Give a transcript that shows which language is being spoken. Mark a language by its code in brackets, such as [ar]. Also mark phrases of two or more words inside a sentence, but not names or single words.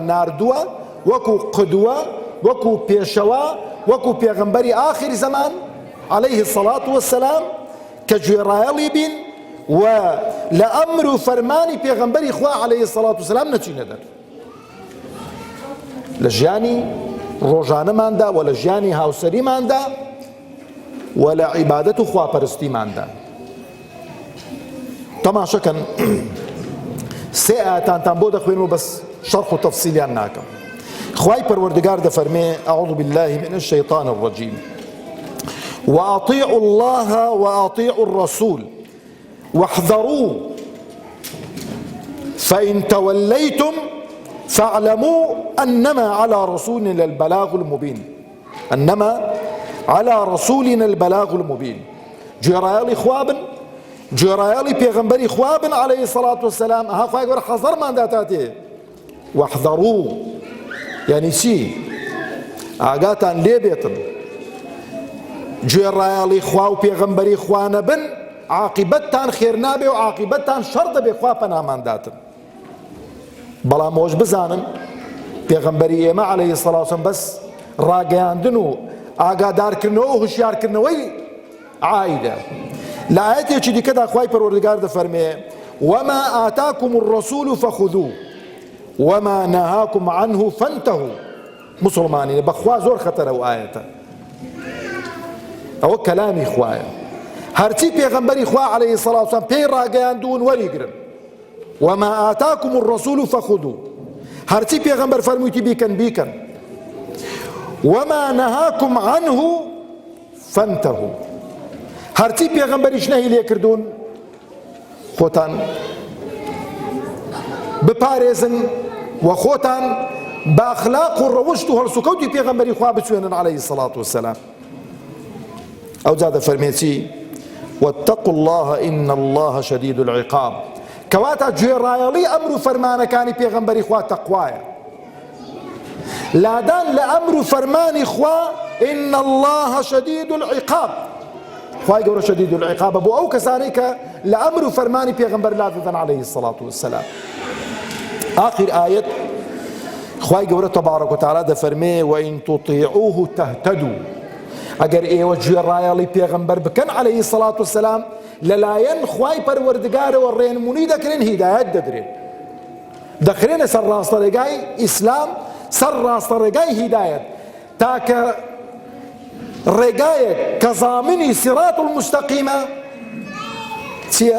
[ckb] ناردووە وەکو قدوە، وەکو پێشەوە، وەکو پێغەمبەری ئاخری زەمان [ar] عەلەیهی السەڵات وەسسەلام [ckb] کە گوێڕایەڵی بین و لە ئەمر و فەرمانی پێغەمبەری خوا [ar] عەلەیهی السەڵات وەسسەلام [ckb] نەچینە دەر لە ژیانی ڕۆژانەماندا و لە ژیانی هاوسەریماندا و لە عیبادەت و خواپەرستیماندا. تەماشەکەن سێ ئاەتانتان بۆ دەخوێنەوە بەس شەرح و تەفسیلیان ناکەم. خوای پەروەردگار دەفەرمێ [ar] أعوذ بالله من الشيطان الرجيم وأطيعوا الله وأطيعوا الرسول واحذروا فإن توليتم فاعلموا أنما على رسولنا البلاغ المبين. أنما على رسولنا البلاغ المبين. [ckb] گوێڕایەڵی خوا بن، گوێڕایەڵی پێغەمبەری خوا بن [ar] عەلەیهی سەڵات وەسەلام. [ckb] ئەها خوای گەورە حەزەرماندا تاتێ وەحذەڕوو یعنی چی؟ ئاگاتان لێ بێتن گوێڕایەڵی خوا و پێغەمبەری خوا نەبن عاقیبەتتان خێر نابێ و عاقیبەتتان شەڕ دەبێ، خوا پەنامانداتن. بەڵام ئەوەش بزانن پێغەمبەری ئێمە [ar] عەلەیهی سەڵات وەسەلام [ckb] بەس ڕاگەیاندن و ئاگادارکردنەوە و هوشیارکردنەوەی عایدە. لە ئایەتێکی دیکەدا خوای پەروەردگار دەفەرمێ [ar] وما ئاتاکم الرەسوول فەخودوو وما نەهاکم عنه فانتهوا. [ckb] مسلمانینە بەخوا زۆر خەتەرە و ئایەتە، ئەوە کەلامی خوایە. هەرچی پێغەمبەری خوا [ar] عەلەیهی سەڵات وەسەلام [ckb] پێی ڕاگەیاندوون وەریگرن. [ar] وما ئاتاکم الرەسوول فەخودوو، [ckb] هەرچی پێغەمبەر فەرموویتی بیکەن بیکەن. [ar] وما نەهاکم عنه فانتهوا، [ckb] هەرچی پێغەمبەریش نەهی لێ کردوون خۆتان بپارێزن و خۆتان بە ئەخلاق و ڕەوشت و هەڵسوکەوتی پێغەمبەری خوا بچوێنن [ar] عەلەیهی سەڵات وەسەلام. [ckb] ئەو جا دەفەرمێ چی؟ [ar] واتقوا الله إن الله شديد العقاب. [ckb] کەواتە گوێڕایەڵی ئەمر و فەرمانەکانی پێغەمبەری خوا تەقوایە. لادان لە ئەمر و فەرمانی خوا [ar] إن الله شديد العقاب، [ckb] خوای گەورە [ar] شدید العقاب [ckb] بۆ ئەو کەسانەی کە لە ئەمر و فەرمانی پێغەمبەر لا دەدەن [ar] عەلەیهی سەڵات وەسەلام. [ckb] آخر ئایەت خوای گەورە [ar] تەبارەک وتەعالا [ckb] دەفەرمێ [ar] وئین تطیعوه تهتدوا، [ckb] ئەگەر ئێوە گوێڕایەڵی پێغەمبەر بکەن [ar] عەلەیهی سەڵات وەسەلام [ckb] لەلایەن خوای پەروەردگارەوە ڕێنمونی دەکرێن، هیدایەت دەدرێن، دەخرێنە سەر ڕاستەڕێگای ئیسلام، سەر ڕاستەڕێگای هیدایەت، تاکە ڕێگایەک کە زامنی [ar] سیرات المستەقیمە [ckb] چییە؟